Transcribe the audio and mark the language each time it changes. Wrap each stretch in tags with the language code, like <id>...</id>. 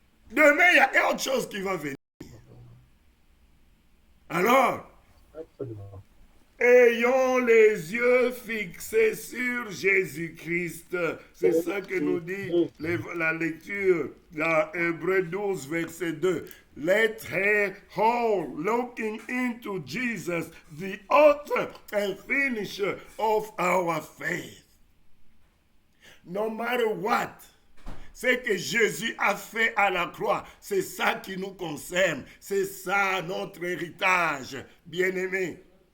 <fr>Demain, il y a autre chose qui va venir. Alors, ayons les yeux fixés sur Jésus-Christ. C'est ça que nous dit la lecture dans Hébreux 12, verset 2.</fr> <en>Let her hold looking into Jesus, the author and finisher of our faith. No matter what,</en> <fr>ce que Jésus a fait à la croix, c'est ça qui nous concerne. C'est ça notre héritage, bien-aimés.</fr>